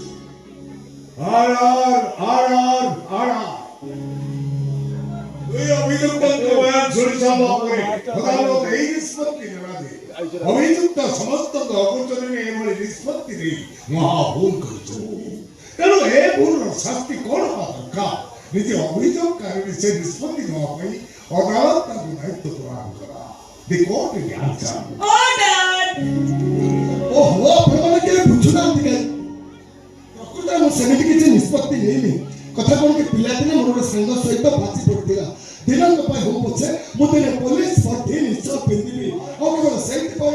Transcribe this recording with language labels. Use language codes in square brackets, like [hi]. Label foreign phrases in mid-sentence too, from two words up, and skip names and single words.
[or] ଦୁଇ ଅଭିଯୁକ୍ତଙ୍କ ବୟାନ ଶୁଣି ସାରିବା ପରେ ଅଦାଲତ ଏହି ନିଷ୍ପତ୍ତି ନେଲା ଯେ ଅଭିଯୁକ୍ତ ସମସ୍ତଙ୍କ ଅଗୋଚରରେ ଏଭଳି ନିଷ୍ପତ୍ତି ନେଇ ମହା ଭୁଲ କରିଛୁ। ତେଣୁ ଏ ଭୁଲର ଶାସ୍ତି କ'ଣ ହେବା ଦରକାର ନିଜେ ଅଭିଯୋଗକାରୀ ସେ ନିଷ୍ପତ୍ତି ନେବା ପାଇଁ ଅଦାଲତ ତାଙ୍କୁ ଦାୟିତ୍ୱ ପ୍ରଦାନ କଲା। [en] The court in answer. [or] ଅର୍ଡର ଓହୋ ଆପଣମାନେ କେବେ ବୁଝୁନାହାନ୍ତି କାହିଁ ପ୍ରକୃତରେ ମୁଁ ସେମିତି କିଛି ନିଷ୍ପତ୍ତି ନେଇନି। କଥା କ'ଣ କି ପିଲାଦିନେ ମୋର ଗୋଟେ ସାଙ୍ଗ ସହିତ ବାଜି ପଡ଼ିଥିଲା ଦିନଙ୍କ ପାଇଁ ହଉ ପଛେ ମୁଁ ଦିନେ ପୋଲିସ ବର୍ଦ୍ଧି ନିଶ୍ଚୟ ପିନ୍ଧିବି ଆଉ କେବଳ ସେଇଥିପାଇଁ